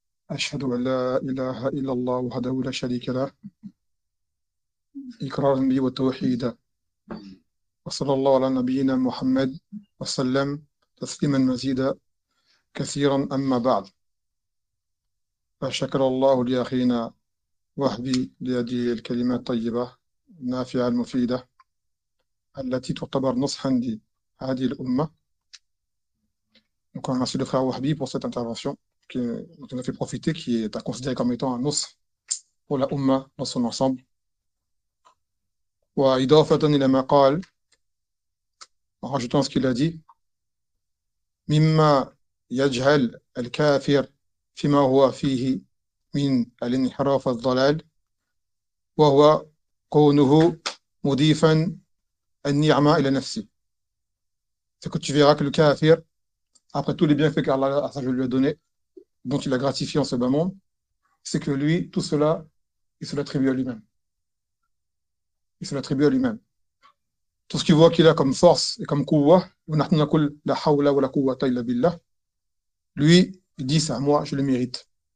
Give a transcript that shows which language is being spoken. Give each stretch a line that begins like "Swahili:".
Arabic: أشهد أن لا إله إلا الله وحده لا شريك له إقرارا به والتوحيد، وصلى الله على نبينا محمد وسلم تسليما مزيدا كثيرا. أما بعد، فشكر الله لأخينا وحبي لهذه الكلمات الطيبة النافعة المفيدة التي تعتبر نصحا لي هذه الأمة.
French: Donc, merci le frère Wahbi pour cette intervention qui dont on a fait profiter, qui est à considérer comme étant un os pour la Ummah dans son ensemble.
Arabic: وإضافة إلى ما قال،
French: en rajoutant ce qu'il a dit،
Arabic: مما يجعل الكافر فيما هو فيه من الانحراف والضلال، وهو كونه مضيفا النعمة إلى نفسه.
French: C'est que tu verras que le kafir, après tous les bienfaits qu'Allah Azza wa Jalla lui a donnés, dont il a gratifié en ce bas monde, c'est que lui, tout cela, il se l'attribue à lui-même. Il se l'attribue à lui-même. Tout ce qu'il voit qu'il a comme force et comme kuwa, lui, il dit, c'est à moi, je le mérite.